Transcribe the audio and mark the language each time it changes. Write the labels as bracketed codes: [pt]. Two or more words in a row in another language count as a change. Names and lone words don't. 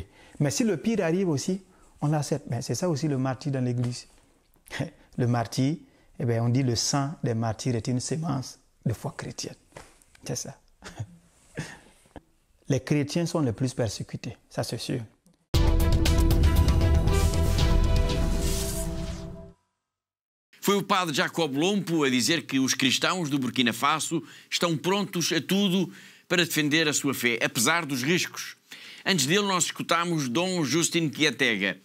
[fr] Mais si le pire arrive aussi, on l'accepte. Mais c'est ça aussi le martyr dans l'Église. Le martyr, eh bien, on dit le sang des martyrs est une sémence de foi chrétienne. C'est ça. Les chrétiens sont les plus persécutés, ça c'est sûr. [pt] Foi o padre Jacob Lompo a dizer que os cristãos do Burkina Faso estão prontos a tudo para defender a sua fé, apesar dos riscos. Antes dele, nós escutámos Dom Justin Quiatega.